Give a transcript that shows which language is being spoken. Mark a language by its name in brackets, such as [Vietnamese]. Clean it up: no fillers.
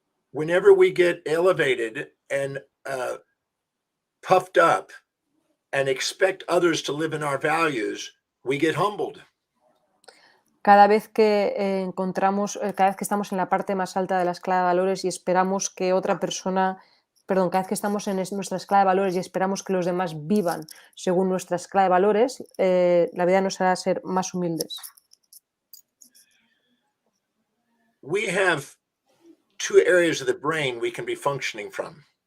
[English] Whenever we get elevated and puffed up and expect others to live in our values, we get humbled. [Spanish] Cada vez que cada vez que estamos en la parte más alta de la escala de valores y esperamos que otra persona, perdón, cada vez que estamos en nuestra escala de valores y esperamos que los demás vivan según nuestra escala de valores, la vida nos hará ser más humildes. [English] We have two areas of the brain we can be functioning from.